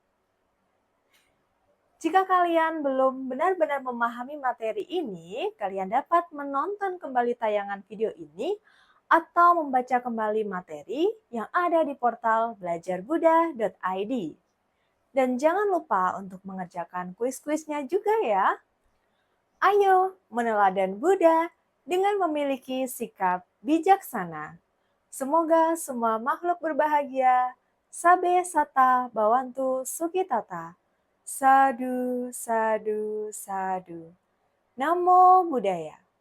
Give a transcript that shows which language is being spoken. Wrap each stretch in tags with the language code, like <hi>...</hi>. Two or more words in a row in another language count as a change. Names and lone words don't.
<id>Jika kalian belum benar-benar memahami materi ini, kalian dapat menonton kembali tayangan video ini atau membaca kembali materi yang ada di portal belajarbuddha.id. Dan jangan lupa untuk mengerjakan kuis-kuisnya juga ya. Ayo meneladan Buddha dengan memiliki sikap bijaksana. Semoga semua makhluk berbahagia.</id> <pi>Sabe sata bawantu sukitata. Sadu, sadu, sadu. Namo Buddhaya.</pi>